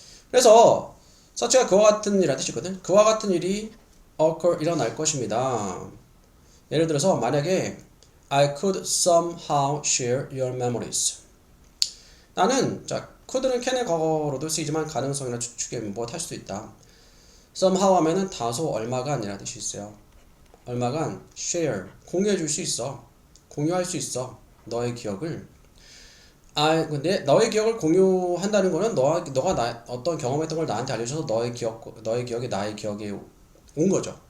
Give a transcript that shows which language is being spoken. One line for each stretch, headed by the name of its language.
Korean: 그래서 such가 그와 같은 이라는 뜻이거든. 그와 같은 일이 occur 일어날 것입니다. 예를 들어서 만약에
English: I could somehow share your memories.
Korean: 나는 자 could는 can의 과거로도 쓰이지만 가능성이나 추측에 무엇 할 수도 있다. somehow 하면은 다소 얼마간 이라는 뜻이 있어요. 얼마간 share 공유해 줄 수 있어. 공유할 수 있어. 너의 기억을 근데 너의 기억을 공유한다는 거는 너가 어떤 경험했던 걸 나한테 알려줘서 너의 기억이 나의 기억에 온 거죠.